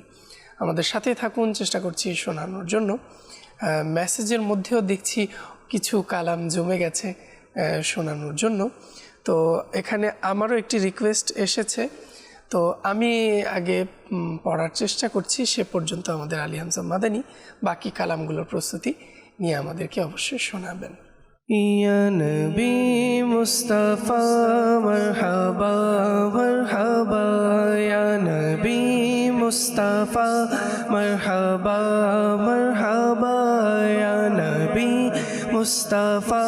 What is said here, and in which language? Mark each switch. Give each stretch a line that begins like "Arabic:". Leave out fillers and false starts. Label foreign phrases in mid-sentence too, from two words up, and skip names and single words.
Bangla: আমাদের সাথে থাকুন, চেষ্টা করছি শোনানোর জন্য। মেসেজের মধ্যেও দেখছি কিছু কালাম জমে গেছে শোনানোর জন্য। তো এখানে আমারও একটি রিকোয়েস্ট এসেছে, তো আমি আগে পড়ার চেষ্টা করছি। সে পর্যন্ত আমাদের আলী হামজা মাদানি বাকি কালামগুলোর প্রস্তুতি নিয়ে আমাদেরকে অবশ্যই শোনাবেন।
Urdu: یا نبی مصطفیٰ مرحبا مرحبا یا نبی مصطفیٰ مرحبا مرحبا یا نبی مصطفیٰ